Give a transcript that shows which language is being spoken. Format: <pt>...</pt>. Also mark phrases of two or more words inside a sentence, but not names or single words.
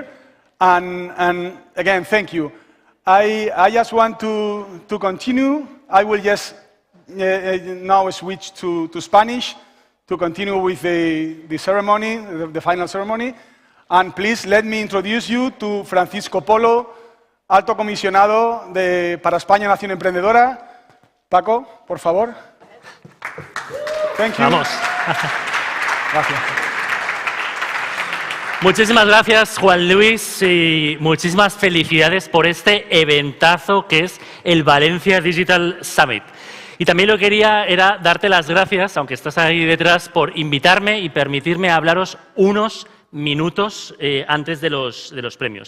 <en>And again, thank you. I just want to continue. I will just now switch to Spanish to continue with the ceremony, the final ceremony. And please let me introduce you to Francisco Polo,</en> <es>Alto Comisionado para España Nación Emprendedora. Paco, por favor.</es> <en>Thank you.</en> <es>Vamos. Gracias. Muchísimas gracias, Juan Luis, y muchísimas felicidades por este eventazo que es el Valencia Digital Summit. Y también lo que quería era darte las gracias, aunque estás ahí detrás, por invitarme y permitirme hablaros unos minutos antes de los premios.</es>